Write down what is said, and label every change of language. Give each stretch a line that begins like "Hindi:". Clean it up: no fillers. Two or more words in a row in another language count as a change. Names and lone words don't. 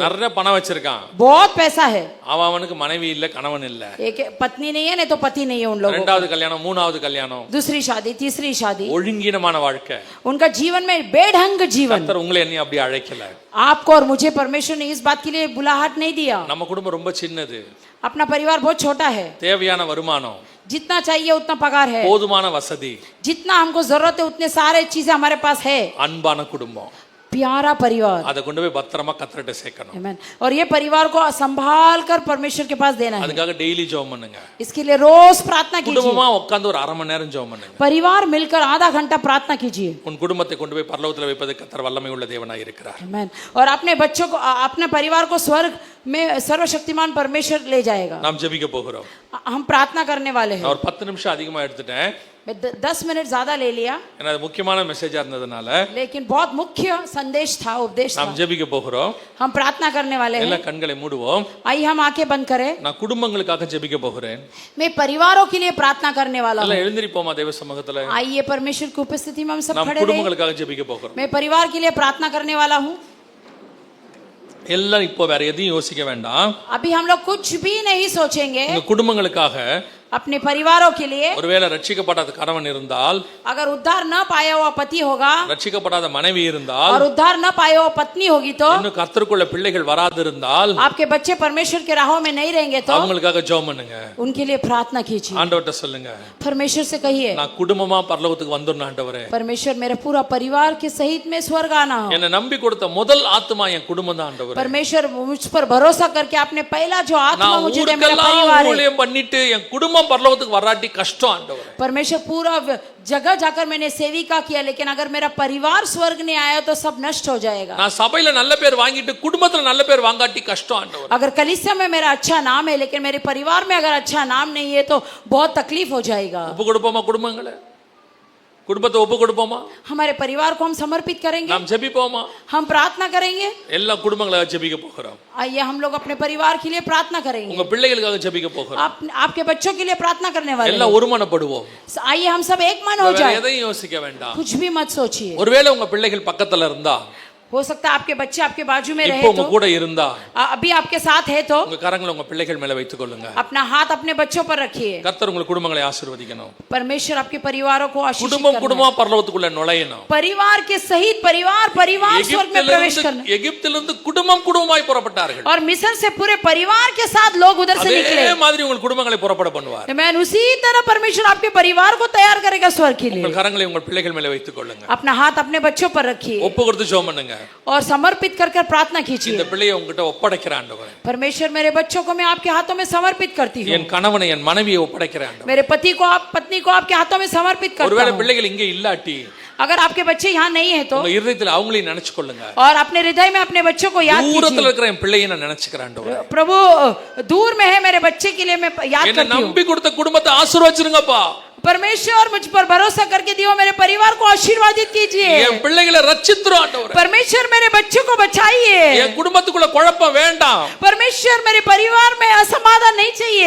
Tamil: நிறைய பணம் வச்சிருக்கான்
Hindi: बहुत पैसा है
Tamil: அவனுக்கு மனைவி இல்ல கணவன் இல்ல
Hindi: एक पत्नी नहीं है नहीं तो पति नहीं है उन लोगों
Tamil: ரெண்டாவது கல்யாணம் மூணாவது கல்யாணம்
Hindi: दूसरी शादी तीसरी शादी
Tamil: ஒழுங்கீனமான வாழ்க்கை
Hindi: उनका जीवन में बेढंग जीवन
Tamil: கர்த்தர் உங்களை என்னையும் அப்படி அழைக்கல
Hindi: आपको और मुझे परमेश्वर ने इस बात के लिए बुलाहट नहीं दिया
Tamil: நம்ம குடும்பம் ரொம்ப சின்னது
Hindi: अपना परिवार बहुत छोटा है
Tamil: தேவையான வருமானம்
Hindi: जितना चाहिए उतना पगार है
Tamil: போதுமான वसதி
Hindi: जितना हमको जरूरत है उतने सारे चीजें हमारे पास है
Tamil: அன்பான குடும்பம்
Hindi: प्यारा परिवार
Tamil: அதை கொண்டு போய் பத்திரமா கர்த்தர்ட்ட சேர்க்கணும் Amen.
Hindi: और ये परिवार को संभाल कर परमेश्वर के पास देना है
Tamil: அதுக்காக டெய்லி ஜெபம் பண்ணுங்க
Hindi: इसके लिए रोज प्रार्थना कीजिए
Tamil: குடும்பமா உட்கார்ந்து ஒரு அரை மணி நேரம் ஜெபம் பண்ணுங்க
Hindi: परिवार मिलकर आधा घंटा प्रार्थना कीजिए
Tamil: உன் குடும்பத்தை கொண்டு போய் பரலோகத்துல வைப்பது கர்த்தர் வல்லமை உள்ள தேவனாய் இருக்கிறார் Amen.
Hindi: और अपने बच्चों को अपने परिवार को स्वर्ग में सर्वशक्तिमान परमेश्वर ले जाएगा
Tamil: நாம் ஜெபிக்க போகிறோம்
Hindi: हम प्रार्थना करने वाले हैं
Tamil: நான் ஒரு 10 நிமிஷம் அதிகமா எடுத்துட்டேன்
Hindi: मैं 10 मिनट ज्यादा ले लिया
Tamil: ஏன்னா அது முக்கியமான மெசேஜா இருந்ததுனால
Hindi: लेकिन बहुत मुख्य संदेश था उपदेश था
Tamil: நாம் ஜெபிக்க போகிறோம்
Hindi: हम प्रार्थना करने वाले
Tamil: எல்லா
Hindi: हैं
Tamil: கண்களை மூடுவோம்
Hindi: आइए हम आंखें बंद करें
Tamil: நான் குடும்பங்களுக்காக ஜெபிக்க போகிறேன்
Hindi: मैं परिवारों के लिए प्रार्थना करने वाला हूँ
Tamil: எல்லாம் எழுந்திருப்போமா தேவ சமூகத்துல
Hindi: आइए परमेश्वर की उपस्थिति में हम सब
Tamil: நாம்
Hindi: खड़े रहे
Tamil: குடும்பங்களுக்காக ஜெபிக்க போகிறோம்
Hindi: मैं परिवार के लिए प्रार्थना करने वाला हूँ
Tamil: எல்லாம் இப்போ வேற எதையும் யோசிக்க வேண்டாம்
Hindi: अभी हम लोग कुछ भी नहीं सोचेंगे
Tamil: உங்க குடும்பங்களுக்காக
Hindi: अपने परिवारों के लिए
Tamil: ஒருவேளை ரட்சிக்கப்படாத கணவன் இருந்தால்
Hindi: अगर उद्धार न पाया हुआ पति होगा
Tamil: ரட்சிக்கப்படாத மனைவி இருந்தால்
Hindi: और उद्धार न पाया हुआ पत्नी होगी तो
Tamil: இன்னும் கர்த்தருக்குள்ள பிள்ளைகள் வராதிருந்தால்
Hindi: आपके बच्चे परमेश्वर के राहों में नहीं रहेंगे तो
Tamil: அவங்களுக்காக ஜெபம் பண்ணுங்க
Hindi: उनके लिए प्रार्थना कीजिए
Tamil: ஆண்டவர்ட்ட சொல்லுங்க
Hindi: परमेश्वर से कहिए
Tamil: நான் குடும்பமா பரலோகத்துக்கு வந்துடணும் ஆண்டவரே
Hindi: परमेश्वर मेरा पूरा परिवार के सहित में स्वर्ग आना हो
Tamil: என்னை நம்பி கொடுத்த முதல் ஆத்மா என் குடும்பம் தான் ஆண்டவரே
Hindi: परमेश्वर मुझ पर भरोसा करके आपने पहला जो आत्मा
Tamil: நான்
Hindi: मुझे दिया मेरा
Tamil: ஊருக்கெல்லாம்
Hindi: परिवार है
Tamil: ஊழியம் பண்ணிட்டு என் குடும்பம் பரலோகத்துக்கு வராட்டி கஷ்டம் ஆண்டவரே
Hindi: परमेश्वर पूरा जगह जाकर मैंने सेविका किया लेकिन अगर मेरा परिवार स्वर्ग नहीं आया तो सब नष्ट हो जाएगा
Tamil: நான் சபையில நல்ல பேர் வாங்கிட்டு குடும்பத்துல நல்ல பேர் வாங்காட்டி கஷ்டம் ஆண்டவரே
Hindi: अगर कलीसिया में मेरा अच्छा नाम है लेकिन मेरे परिवार में अगर अच्छा नाम नहीं है तो बहुत तकलीफ हो जाएगा
Tamil: ஒப்பு கொடுப்போமா குடும்பங்களை குடும்பத்தை ஒப்பு கொடுப்போமா
Hindi: हमारे परिवार को हम समर्पित करेंगे
Tamil: நாம் ஜெபிப்போமா
Hindi: हम प्रार्थना करेंगे
Tamil: எல்லா குடும்பங்களுக்காக ஜெபிக்க போகிறோம்
Hindi: आइए हम लोग अपने परिवार के लिए प्रार्थना करेंगे
Tamil: உங்க பிள்ளைகளுக்காக ஜெபிக்க போகிறோம்
Hindi: आपके बच्चों के लिए प्रार्थना करने वाले
Tamil: எல்லாம் ஒருமனப்படுவோம்
Hindi: हैं। आइए हम सब एक मन हो
Tamil: வேற
Hindi: जाए
Tamil: எதையும் யோசிக்க வேண்டாம்
Hindi: कुछ भी मत सोचिए
Tamil: ஒருவேளை உங்க பிள்ளைகள் பக்கத்துல இருந்தா
Hindi: हो सकता है आपके बच्चे आपके बाजू में रहे
Tamil: இப்போ உங்க
Hindi: तो
Tamil: கூட இருந்தா
Hindi: अभी आपके साथ है तो
Tamil: உங்க கரங்களை உங்க பிள்ளைகள் மேல வைத்துக் கொள்ளுங்க
Hindi: अपना हाथ अपने बच्चों पर रखिए
Tamil: கர்த்தர் உங்க குடும்பங்களை ஆசீர்வதிக்கணும்
Hindi: परमेश्वर आपके परिवारों को आशीष
Tamil: குடும்பம் குடும்பமா பரலோகத்துக்குள்ள நுழையணும்
Hindi: परिवार के सहित परिवार स्वर्ग में प्रवेश करना
Tamil: எகிப்திலிருந்து குடும்பம் குடும்பமாய் புறப்பட்டார்கள்
Hindi: और मिस्र से पूरे परिवार के साथ लोग उधर से निकले
Tamil: அதே மாதிரி உங்கள் குடும்பங்களை புறப்பட பண்ணுவார்
Hindi: मैं उसी तरह परमेश्वर आपके परिवार को तैयार करेगा स्वर्ग के लिए
Tamil: உங்கள் கரங்களை உங்கள் பிள்ளைகள் மேல வைத்துக் கொள்ளுங்க
Hindi: अपना हाथ अपने बच्चों पर रखिए
Tamil: ஒப்பு கொடுத்து ஜெபம் பண்ணுங்க
Hindi: और समर्पित कर प्रार्थना कीजिए
Tamil: இந்த பிள்ளையை உங்ககிட்ட ஒப்படைக்கிறேன் ஆண்டவரே
Hindi: परमेश्वर मेरे बच्चों को मैं आपके हाथों में समर्पित करती हूँ
Tamil: என் கணவனை என் மனைவியை ஒப்படைக்கிறேன் ஆண்டவரே
Hindi: मेरे पति को पत्नी को आपके हाथों में समर्पित करता
Tamil: ஒருவேளை
Hindi: हूँ
Tamil: பிள்ளைகள் இங்கே இல்லாட்டி
Hindi: अगर आपके बच्चे यहाँ नहीं है तो
Tamil: உங்க இருதயத்துல அவங்களையும் நினைச்சு கொள்ளுங்க
Hindi: और अपने हृदय में अपने बच्चों को याद
Tamil: தூரத்துல
Hindi: कीजिए
Tamil: இருக்கிற என் பிள்ளையை நான் நினைச்சுக்கிறேன் ஆண்டவரே
Hindi: प्रभु दूर में है मेरे बच्चे के लिए मैं याद
Tamil: என்ன
Hindi: करती हूँ
Tamil: நம்பி கொடுத்த குடும்பத்தை ஆசீர்வதிச்சிருங்கப்பா
Hindi: परमेश्वर मुझ पर भरोसा करके दियो, मेरे परिवार को आशीर्वादित कीजिए।
Tamil: என் பிள்ளைகளை ரட்சித்துரும் ஆண்டவரே.
Hindi: परमेश्वर मेरे बच्चों को बचाइए।
Tamil: என் குடும்பத்துக்குள்ள குழப்பம் வேண்டாம்.
Hindi: परमेश्वर मेरे परिवार में असमाधान नहीं चाहिए।